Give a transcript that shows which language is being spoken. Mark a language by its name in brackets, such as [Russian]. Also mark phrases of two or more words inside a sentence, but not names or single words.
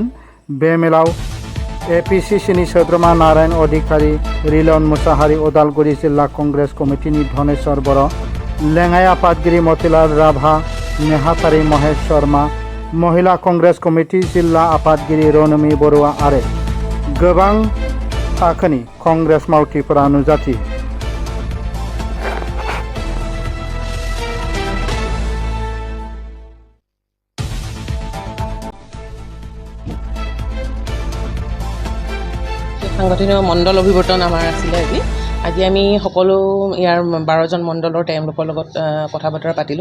[Bodo] बे मेलाव एपिसिसिनि सोद्रोमा नारायण अधिकारी, रिलन मुसाहारि, उदालगुरि जिल्ला कंग्रेस कमिटिनि धनेश्वर बर', लेङाइ आफादगिरि मतिलाल राभा, नेहाथारि महेश शर्मा, महिला कंग्रेस कमिटि जिल्ला आफादगिरि रनमि बरुवा आरो गोबां थाखोनि कंग्रेस मावथिफोरा नुजाथियो। [Assamese] সাংগঠনিক মণ্ডল অভিৱৰ্তন আমাৰ আছিলে আজি আমি সকলো ইয়াৰ 12জন মণ্ডলৰ তেওঁলোকৰ লগত কথা বতৰা পাতিলোঁ।